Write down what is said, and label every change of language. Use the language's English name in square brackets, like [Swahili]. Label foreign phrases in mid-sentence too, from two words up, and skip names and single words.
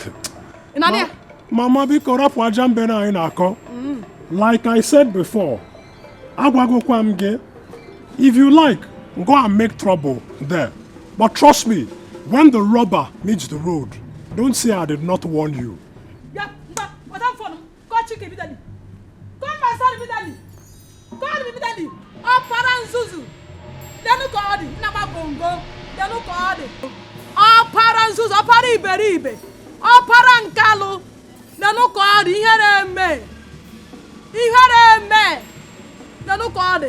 [English] Mama, like I said before, if you like, go and make trouble there. But trust me, when the rubber meets the road, don't say I did not warn you. Yeah, but Madam Fono, go check immediately. Go my son immediately. Go immediately. Oh, Paranzuzu. Denu Kodi, Nama Bongo, Denu Kodi. Oh, Paranzuzu, oh, Pariberibe. Oh, Parankalo. Denu Kodi, here me. Here me. Denu Kodi.